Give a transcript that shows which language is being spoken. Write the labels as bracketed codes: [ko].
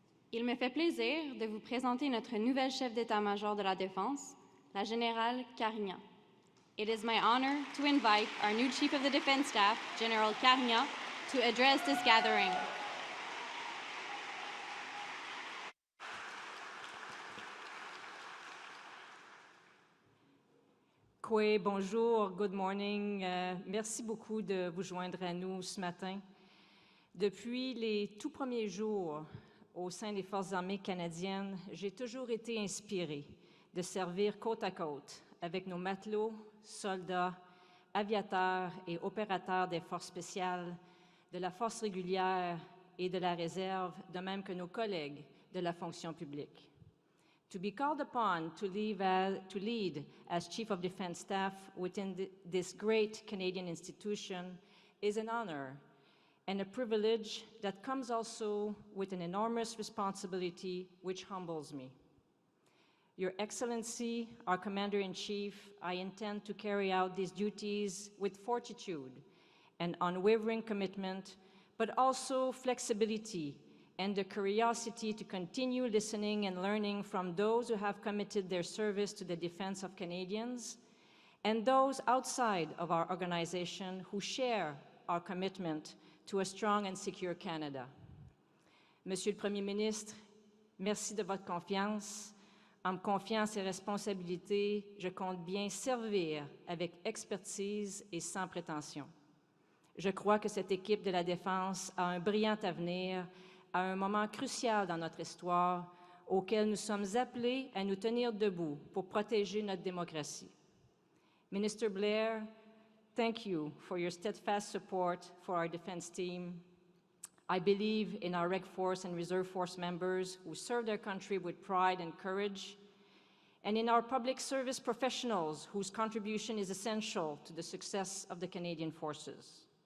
[fr] Il me fait plaisir de vous présenter notre nouvelle chef d'état-major de la Défense, la générale Carignan. [en] It is my honor to invite our new Chief of the Defense Staff, General Carignan, to address this gathering. [fr] Bonjour, [en] good morning. [fr] Merci beaucoup de vous joindre à nous ce matin. Depuis les tout premiers jours au sein des Forces armées canadiennes, j'ai toujours été inspirée de servir côte à côte avec nos matelots, soldats, aviateurs et opérateurs des forces spéciales, de la force régulière et de la réserve, de même que nos collègues de la fonction publique. [en] To be called upon to lead as Chief of Defense Staff within this great Canadian institution is an honor and a privilege that comes also with an enormous responsibility which humbles me. Your Excellency, our Commander-in-Chief, I intend to carry out these duties with fortitude and unwavering commitment, but also flexibility and the curiosity to continue listening and learning from those who have committed their service to the defense of Canadians and those outside of our organization who share our commitment to a strong and secure Canada. [fr] Monsieur le Premier ministre, merci de votre confiance. En me confiant ces responsabilités, je compte bien servir avec expertise et sans prétention. Je crois que cette équipe de la Défense a un brillant avenir à un moment crucial dans notre histoire auquel nous sommes appelés à nous tenir debout pour protéger notre démocratie. [en] Minister Blair, thank you for your steadfast support for our defense team. I believe in our Reg Force and Reserve Force members who serve their country with pride and courage, and in our public service professionals whose contribution is essential to the success of the Canadian Forces.